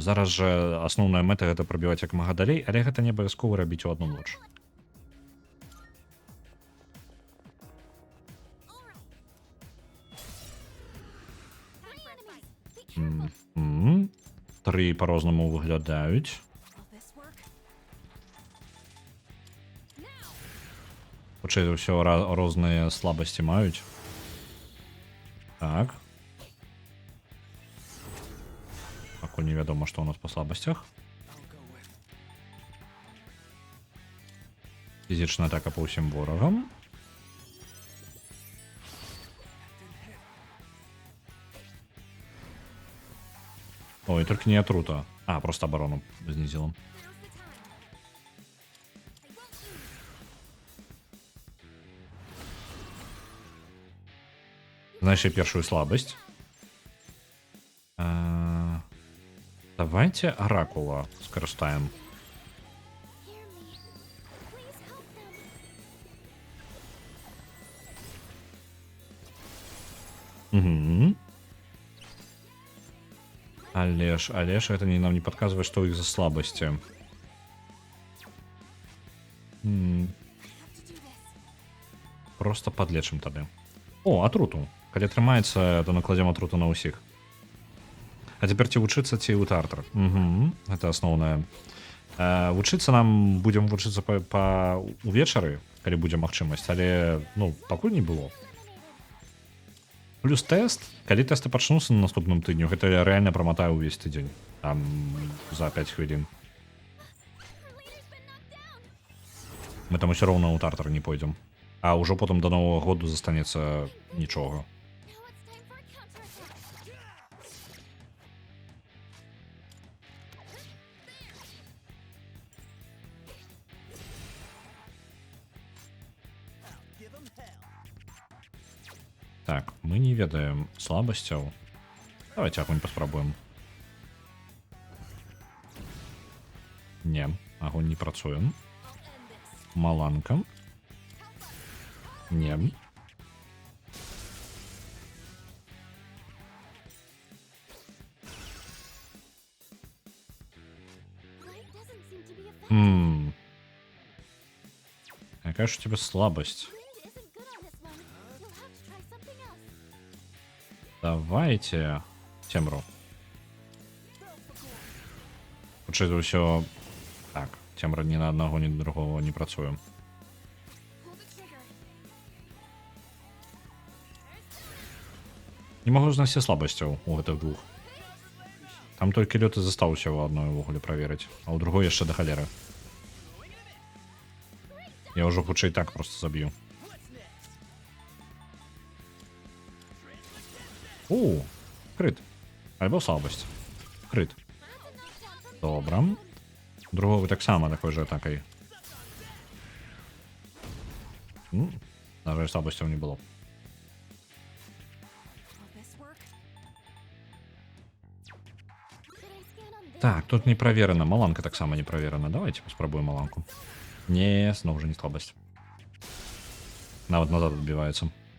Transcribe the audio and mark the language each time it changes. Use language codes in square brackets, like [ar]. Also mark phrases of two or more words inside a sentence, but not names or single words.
[be] Зараз жа асноўная мэта гэта прабіваць як мага далей, але гэта не абавязкова рабіць у адну ноч. Тры па-рознаму выглядаюць. [en] Will this work? [be] Хутчэй за ўсё розныя слабасці маюць. Так. Пакуль невядома, што ў нас па слабасцях. [en] I'll go with. [be] Фізічная атака па ўсім ворагам. Ой, толькі не атрута. А, просто абарону знізіла. [en] Now's the time. I won't lose. [be] Знайшли першую слабасць. Давайте Оракула скарыстаем. [en] Hear me. Please help them. Угу. [ru] Але ж это нам не подсказывает, что у них за слабости. [en] I have to do this. [be] Просто подлечым тады. О, атруту. Калі трымаецца, то накладзем атруту на ўсіх. А цяпер ці вучыцца, ці ў тартар. Угу. Это асноўнае. Вучыцца нам будзем вучыцца увечары, калі будзе магчымасць, але ну, пакуль не было. Плюс тэст, калі тэсты пачнуцца на наступным тыдню, гэта я рэальна праматаю ўвесь тыдзень. Там за 5 хвілін. Мы там усё роўна ў тартар не пойдзем. А ўжо потым да новага году застанецца нічога. [en] Now it's time for a counterattack. Give them hell. [be] Так, мы не ведаем слабасцяў. Давайте агонь паспрабуем. Не, агонь не працуе. Маланка. Не. [en] Light doesn't seem to be effective. [ru] Какая ж у тебя слабость? [en] Wind isn't good on this one. You'll have to try something else. [be] Давайте цемру. Хутчэй за ўсё... Так, цемра ні на аднаго, ні на другого не працуе. [en] Pull the trigger. [be] Не магу знайсці слабасцяў у гэтых двух. Там толькі лёт і застаўся ў адной увогуле праверыць, а ў другой яшчэ да халеры. Я ўжо хутчэй так просто заб'ю. У, крыт. Альбо слабасць. Крыт. Добра. Другого таксама такой же атакай. На жаль, слабасцяў не было. [en] Will this work? Should I scan on this? [ru] Так, тут не проверено. [be] Маланка таксама не проверена. Давайте паспрабуем маланку. [ru] Не, снова же не слабость. Нават назад отбивается.